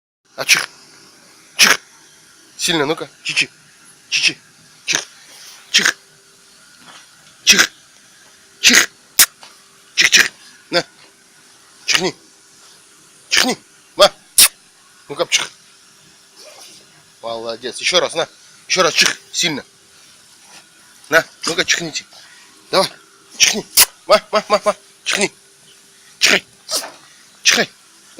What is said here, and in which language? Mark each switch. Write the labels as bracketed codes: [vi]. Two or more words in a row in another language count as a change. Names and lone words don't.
[ru] А чих. Чих. Сильно, ну-ка. Чичи. Чичи. Чих. Чих. Чих. Чих. Чих-чих. На. Чихни. Чихни. На. Ну-ка, чих. Молодец. Еще раз, на. Еще раз чих. Сильно. На. Ну-ка, чихните. Давай. Чихни. Ма. Чихни. Чихай. Чихай. На.